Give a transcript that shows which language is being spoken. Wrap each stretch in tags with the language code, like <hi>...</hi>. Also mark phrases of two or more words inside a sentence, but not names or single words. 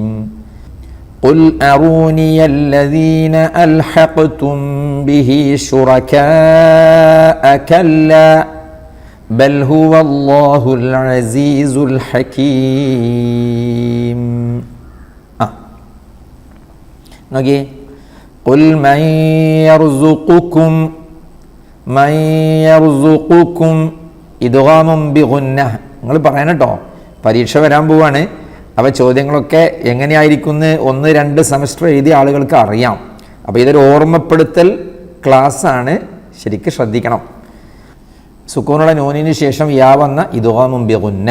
<ar>قل أروني الذين ألحقتم به شركاء كلا بل هو الله العزيز الحكيم.</ar> <ml>നോക്കിയേ,</ml> <ar>قل من يرزقكم إدغام بغنة</ar> <ml>നിങ്ങൾ പറയണം കേട്ടോ, പരീക്ഷ വരാൻ പോവാണ്. അപ്പോൾ ചോദ്യങ്ങളൊക്കെ എങ്ങനെയായിരിക്കുമെന്ന് 1-2 സെമസ്റ്റർ എഴുതിയ ആളുകൾക്ക് അറിയാം. അപ്പോൾ ഇതൊരു ഓർമ്മപ്പെടുത്തൽ ക്ലാസ്സാണ്, ശരിക്കും ശ്രദ്ധിക്കണം. സുക്കൂനുള്ള നൂനിന് ശേഷം യാ വന്ന</ml> <ar>إدغام بغنة.</ar>